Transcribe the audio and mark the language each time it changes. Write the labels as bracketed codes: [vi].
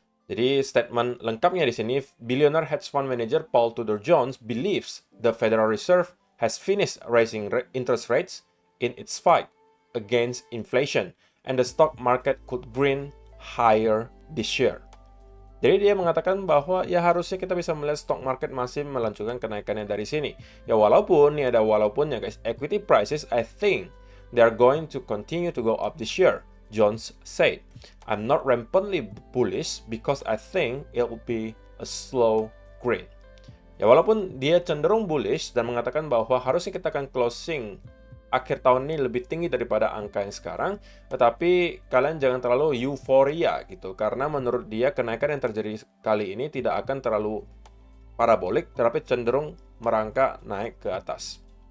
[id] Jadi statement lengkapnya di sini, [en] billionaire hedge fund manager Paul Tudor Jones believes the Federal Reserve has finished raising interest rates in its fight against inflation and the stock market could grind higher this year. [id] Jadi dia mengatakan bahwa ya harusnya kita bisa melihat stock market masih melanjutkan kenaikannya dari sini. Ya walaupun, ini ada walaupunnya [en] guys, equity prices I think they are going to continue to go up this year, Jones said. I'm not rampantly bullish because I think it will be a slow grind. [id] Ya walaupun dia cenderung bullish dan mengatakan bahwa harusnya kita akan closing akhir tahun ini lebih tinggi daripada angka yang sekarang, tetapi kalian jangan terlalu euforia gitu, karena menurut dia kenaikan yang terjadi kali ini tidak akan terlalu parabolik, tetapi cenderung merangkak naik ke atas.